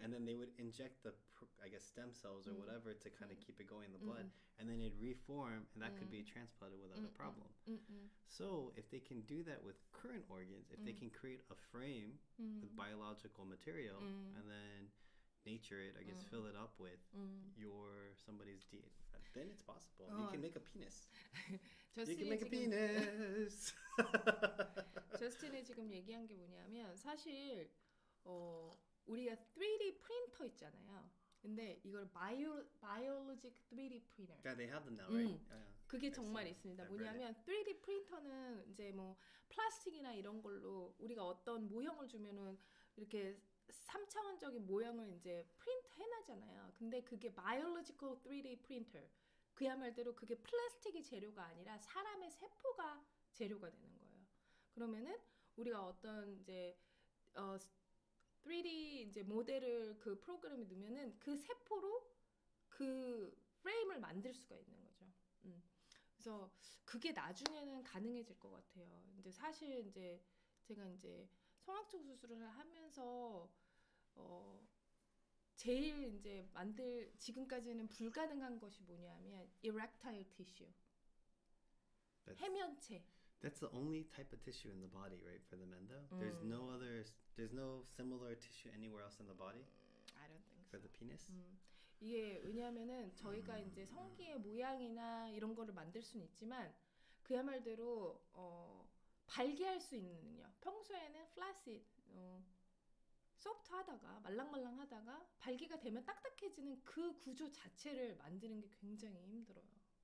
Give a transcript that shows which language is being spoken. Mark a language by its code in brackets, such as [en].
[en] And then they would inject the I guess stem cells or whatever to kind of keep it going in the blood, and then it'd reform, and that could be transplanted without a problem. So if they can do that with current organs, if they can create a frame with biological material and then nature it, I guess fill it up with somebody's DNA, then it's possible. You can make a penis. You can make a penis. [ko] 저스틴이 지금 얘기한 게 뭐냐면 사실 우리가 3D 프린터 있잖아요. 근데 이걸 [en] biologic 3D printer. Yeah, they have them now, right? [ko] 그게 [en] I've [ko] 정말 [en] seen it. [ko] 있습니다. [en] I've read [ko] 뭐냐면 3D 프린터는 이제 뭐 플라스틱이나 이런 걸로 우리가 어떤 모형을 주면은 이렇게 3차원적인 모형을 이제 프린트 해나잖아요. 근데 그게 [en] biological 3D printer. [ko] 그야말로 그게 플라스틱이 재료가 아니라 사람의 세포가 재료가 되는 거예요. 그러면은 우리가 어떤 이제 3D 이제 모델을 그 프로그램에 넣으면은 그 세포로 그 프레임을 만들 수가 있는 거죠. 그래서 그게 나중에는 가능해질 것 같아요. 이제 사실 이제 제가 이제 성악총 수술을 하면서 제일 이제 지금까지는 불가능한 것이 뭐냐면 erectile tissue. 해면체. [en] That's the only type of tissue in the body, right? For the men, though, there's no similar tissue anywhere else in the body. I don't think For so. the penis. [ko] 이게 왜냐하면은 저희가 이제 성기의 모양이나 이런 거를 만들 수는 있지만 그야말로 발기할 수 있는 능력. 평소에는 flaccid, 소프트하다가 말랑말랑하다가 발기가 되면 딱딱해지는 그 구조 자체를 만드는 게 굉장히 힘들어요.